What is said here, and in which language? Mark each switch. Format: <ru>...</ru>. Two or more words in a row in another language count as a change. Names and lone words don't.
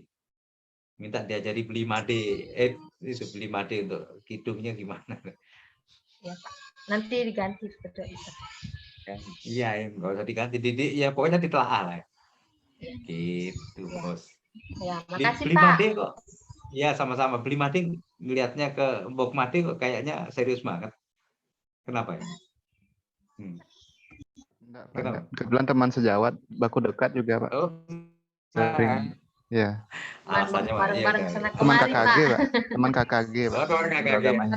<id>Minta diajari beli made, itu beli made untuk kidungnya gimana? Ya, Pak. Nanti diganti betul bisa. Iya, ya, nggak usah diganti, ya pokoknya ditelaah lah. Ya. Gitu, Ya. Bos. Ya, makasih Beli Pak. made kok. Ya, sama-sama. Beli made ngelihatnya ke Mbok Made kok kayaknya serius banget. Kenapa ya? Hmm. Enggak, Pak, enggak. Kenapa? Kebetulan teman sejawat, baku dekat juga, Pak. Oh, Sering, ya. alasannya Pak. Iya, Bareng-bareng sana Teman kemari, KKG, Pak. Pak. Teman KKG, Pak. oh, teman KKG. Agama Hindu.</id>